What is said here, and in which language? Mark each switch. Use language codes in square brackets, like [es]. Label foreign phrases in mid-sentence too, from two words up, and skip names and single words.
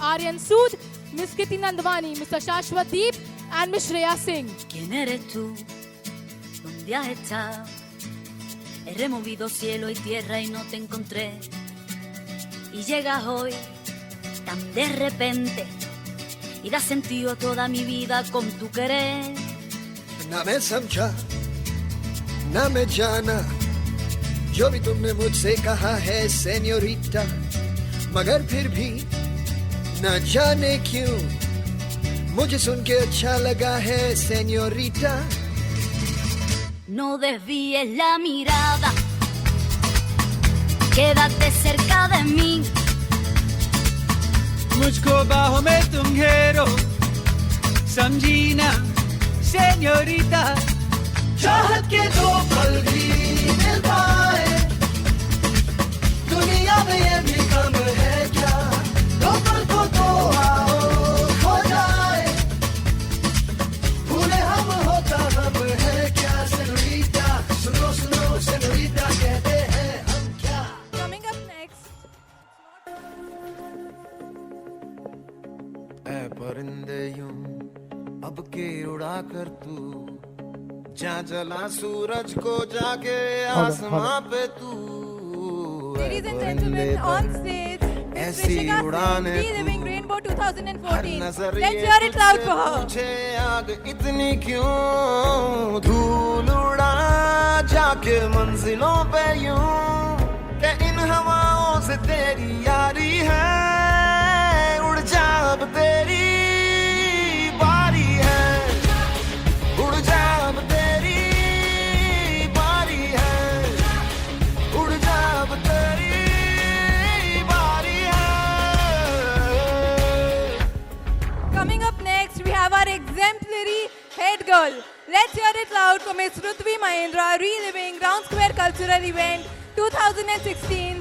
[en] Aryan Sood, Ms. Kiti Nandwani, Mr. Shashwat Deep, and Ms. Shreya Singh. [es] ¿Quién eres tú? ¿Dónde has estado? He removido cielo y tierra y no te encontré. Y llegas hoy tan de repente y das sentido a toda mi vida con tu querer. [hi] ना मैं समझा ना मैं जाना जो भी तुमने मुझसे कहा है सेन्योरिटा, मगर फिर भी न जाने क्यों मुझे सुन के अच्छा लगा है सेन्योरिटा। [es] No desvíes la mirada, quédate cerca de mí. [hi] मुझको बाहों में तुम घेरो, समझी ना सेन्योरिटा, चाहत के दो पल भी मिल पाए दुनिया में ये भी कम है क्या, दो पल को तो आओ खो जाए, भूले हम होता हम है क्या सेन्योरिटा, सुनो सुनो सेन्योरिटा कहते हैं हम क्या। [en] Coming up next. [hi] ऐ परिंदे यूं अब के उड़ा कर तू, जहाँ जला सूरज को जाके आसमां पे तू, [en] Ladies and gentlemen, on stage, Miss Rishika Singh, reliving Rainbow 2014. Let's hear it loud for her. [hi] पूछे आग इतनी क्यों, धूल उड़ा जाके मंजिलों पे यूं, कि इन हवाओं से तेरी यारी है, उड़ जा अब तेरी बारी है, उड़ जा अब तेरी बारी है, उड़ जा अब तेरी बारी है. [en] Coming up next, we have our exemplary head girl. Let's hear it loud for Miss Ruthvi Mahendra, reliving Round Square Cultural Event 2016.